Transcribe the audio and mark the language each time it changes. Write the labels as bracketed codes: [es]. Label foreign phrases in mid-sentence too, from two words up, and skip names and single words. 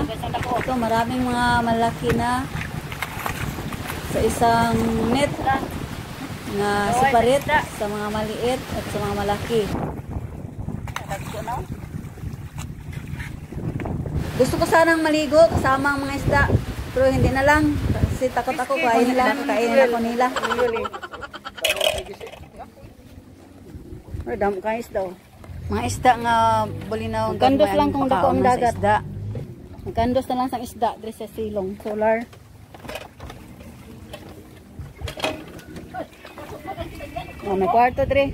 [tl] Ito, maraming mga malaki na sa isang net na separate sa mga maliit at sa mga malaki. Gusto ko sanang maligo kasama ang mga isda, pero hindi na lang kasi takot ako kainin ako nila. [hil] Damo ka isda. Mga isda nga bulinaw. Gandos lang kung dako ang dagat. Gandos na lang sang isda diri sa silong solar. Oh, may kwarto diri.